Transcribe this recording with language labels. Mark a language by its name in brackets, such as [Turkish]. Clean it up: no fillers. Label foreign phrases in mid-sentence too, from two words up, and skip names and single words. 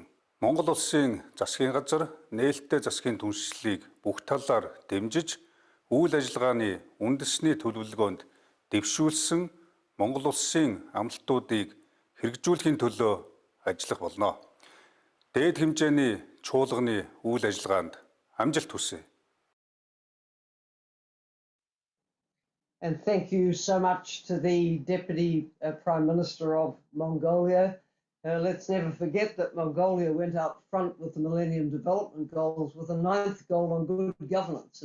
[Mongolian] Монгол улсын засгийн газар нээлттэй засгийн түншлэлийг бүх талаар дэмжиж, үйл ажиллагааны үндэсний төлөвлөгөөнд дэвшүүлсэн Монгол улсын амлалтуудыг хэрэгжүүлэхийн төлөө ажиллах болно. Дээд хэмжээний чуулганы үйл ажиллагаанд амжилт хүсье. [English] And thank you so much to the Deputy Prime Minister of Mongolia. Let's never forget that Mongolia went out front with the Millennium Development Goals with a 9th goal on good governance.